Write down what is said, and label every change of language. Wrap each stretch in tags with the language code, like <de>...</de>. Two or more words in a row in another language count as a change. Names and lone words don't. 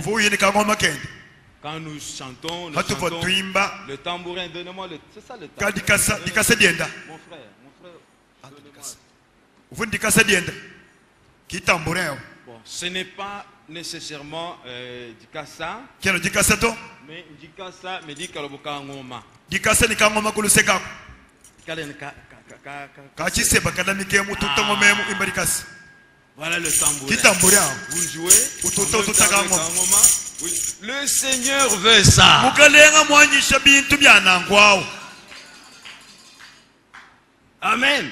<fr>Quand nous chantons, le tambourin, donnez-moi le... C'est ça le tambourin. Mon frère, Bon, ce n'est pas nécessairement Dikasa. Mais Dikasa me dit</fr> <lua>Kaloboka Ngoma. Dikasa ni kangoma kuluseka.</lua> <fr>Voilà le tambourin. Vous jouez. Oui. Le Seigneur veut ça. Amen.</fr>